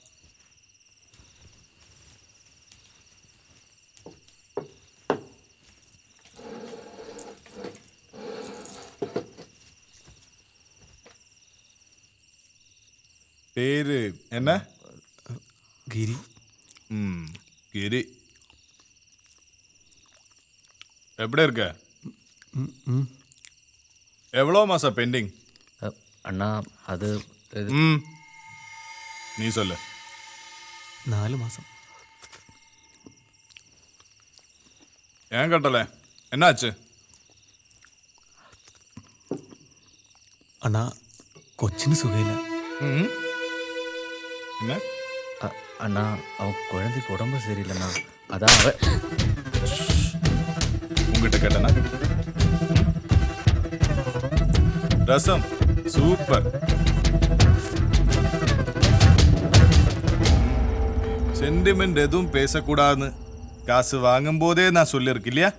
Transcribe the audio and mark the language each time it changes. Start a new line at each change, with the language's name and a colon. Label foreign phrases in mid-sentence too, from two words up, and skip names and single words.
Malayalam: പേര് എന്നാ? ഗിരി. ഗിരി. എവിടെ இருக்க?
Tamil: எவ்வளோ மாசா பெண்டிங்? அண்ணா அது நீ சொல்லு.
Malayalam: 4 മാസം.
Tamil: ஏன் கட்டல என்னாச்சு?
Malayalam: അണ്ണാ കൊച്ചിന് സുഖമില്ല.
Tamil: என்ன? அண்ணா அவன் குழந்தைக்கு உடம்பு சரியில்லைண்ணா, அதான் உங்ககிட்ட கேட்டனா? ரசம் சூப்பர். சென்டிமெண்ட் எதுவும் பேசக்கூடாதுன்னு காசு வாங்கும் போதே நான் சொல்லியிருக்கேன் இல்லையா?